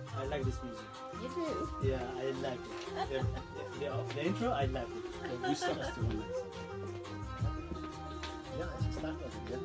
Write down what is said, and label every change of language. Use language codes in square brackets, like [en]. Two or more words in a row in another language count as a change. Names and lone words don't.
[en] like this music. You do? Yeah, I like it. The intro, I like it. [da] Du startest du med. Ja, jeg skal starte igen.